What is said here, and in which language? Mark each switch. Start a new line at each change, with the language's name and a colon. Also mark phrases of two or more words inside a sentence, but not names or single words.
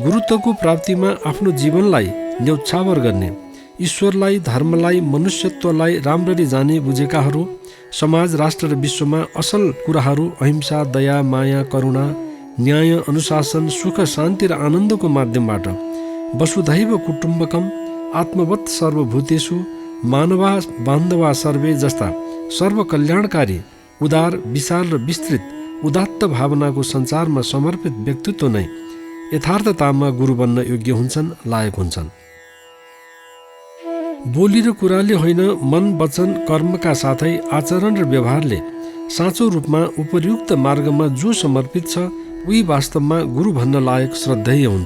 Nepali: गुरुत्वको प्राप्तिमा आफ्नो जीवनलाई न्यौछावर गर्ने, ईश्वरलाई, धर्मलाई, मनुष्यत्वलाई राम्ररी जाने बुझेकाहरू समाज, राष्ट्र र विश्वमा असल कुराहरू अहिंसा, दया, माया, करुणा, न्याय, अनुशासन, सुख, शान्ति र आनन्दको माध्यमबाट
Sanskrit: वसुधैव कुटुम्बकम, आत्मवत् सर्वभूतेषु, मानवा बान्धवा सर्वे
Nepali: जस्ता सर्वकल्याणकारी, उदार, विशाल र विस्तृत उदात्त भावनाको सञ्चारमा समर्पित व्यक्तित्व नै यथार्थतामा गुरु बन्न योग्य हुन्छन्, लायक हुन्छन्। बोली र कुराले होइन, मन, वचन, कर्मका साथै आचरण र व्यवहारले साँचो रूपमा उपयुक्त मार्गमा जो समर्पित छ उही वास्तवमा गुरु भन्न लायक, श्रद्धेय हुन्छ।